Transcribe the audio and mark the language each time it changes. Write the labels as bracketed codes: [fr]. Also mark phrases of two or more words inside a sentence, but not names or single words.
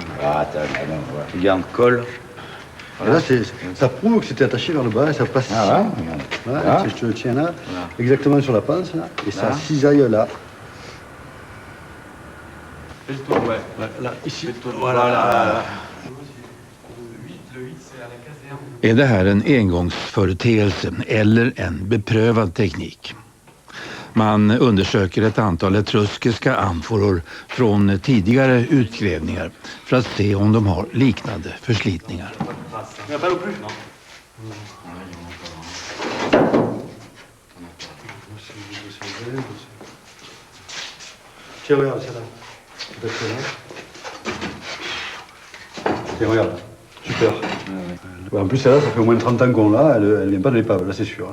[fr] Ah, attends, non, voilà. Regarde, colle. Voilà. Là, ça prouve que c'était attaché vers le bas, et ça passe ici. Ah ouais? Voilà, je te le tiens là, exactement sur la pince, là, et ça cisaille là. Fais le tour, ouais. Là, ici. Voilà. [sv] Är det här en engångsföreteelse eller en beprövad teknik? Man undersöker ett antal etruskiska amforor från tidigare utgrävningar för att se om de har liknande förslitningar. [fr] Tiens, regarde, c'est là. Tiens, regarde. Super. En plus, celle-là, ça fait au moins 30 ans qu'on l'a, elle vient pas de l'épave, là c'est sûr.